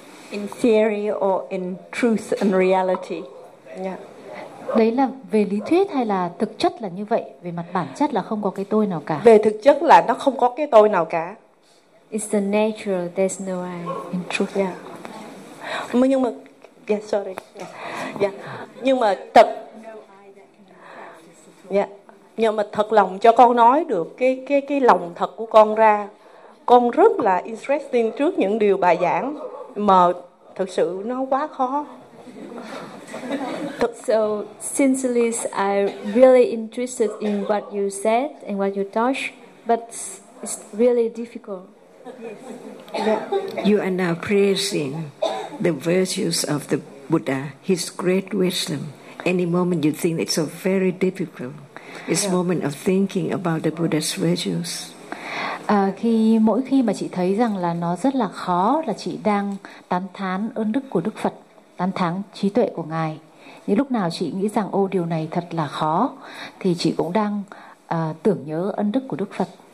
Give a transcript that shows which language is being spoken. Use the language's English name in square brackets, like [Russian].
[English] In theory or in truth and reality. Yeah. [Vietnamese] Đấy là về lý thuyết hay là thực chất là như vậy? Về mặt bản chất là không có cái tôi nào cả. Về thực chất là nó không có cái tôi nào cả. [English] It's the natural, there's no I. In truth. Yeah. [Vietnamese] Nhưng mà, [English] yeah, sorry. Yeah. Yeah. [Vietnamese] Nhưng mà thật. [English] Yeah. [Vietnamese] Nhưng mà thật lòng cho con nói được cái lòng thật của con ra. Con rất là interesting trước những điều bà giảng. Mà thực sự nó quá khó. [English] So sincerely, I really interested in what you said and what you touched, but it's really difficult. Yes. You are now praising the virtues of the Buddha, his great wisdom. Any moment you think it's so very difficult, it's a moment of thinking about the Buddha's virtues. [Vietnamese] Khi mỗi khi mà chị thấy rằng là nó rất là khó, là chị đang tán thán ơn đức của Đức Phật, tán thán trí tuệ của Ngài. Nhưng lúc nào chị nghĩ rằng ô điều này thật là khó thì chị cũng đang tưởng nhớ ân đức của Đức Phật.